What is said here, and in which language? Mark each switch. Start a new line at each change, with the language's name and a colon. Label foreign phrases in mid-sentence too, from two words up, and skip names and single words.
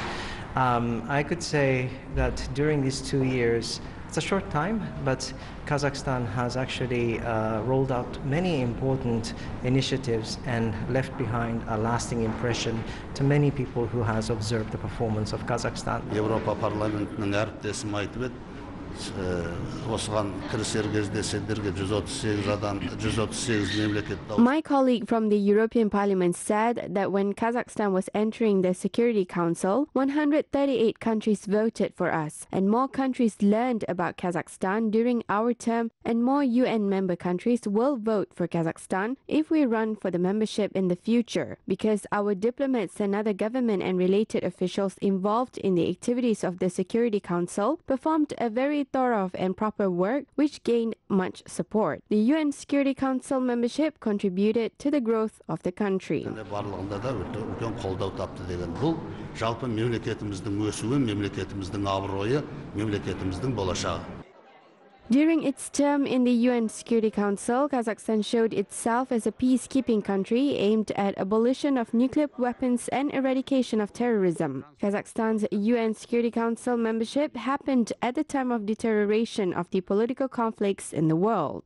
English: I could say that during these 2 years, it's a short time, but Kazakhstan has actually rolled out many important initiatives and left behind a lasting impression to many people who has observed the performance of Kazakhstan.
Kazakh: Европа парламентінің әріптесім айтып еді, осыған кірісер кезде сендерге 138 мемлекет.
English: My colleague from the European Parliament said that when Kazakhstan was entering the Security Council, 138 countries voted for us, and more countries learned about Kazakhstan during our term, and more UN member countries will vote for Kazakhstan if we run for the membership in the future, because our diplomats and other government and related officials involved in the activities of the Security Council performed a very thorough and proper work which gained much support. The UN Security Council membership contributed to the growth of the country.
Kazakh: Барлығында да үлкен қолдау тапты деген бұл жалпы мемлекетіміздің өсуі, мемлекетіміздің абыройы, мемлекетіміздің болашағы.
English: During its term in the UN Security Council, Kazakhstan showed itself as a peacekeeping country aimed at abolition of nuclear weapons and eradication of terrorism. Kazakhstan's UN Security Council membership happened at the time of deterioration of the political conflicts in the world.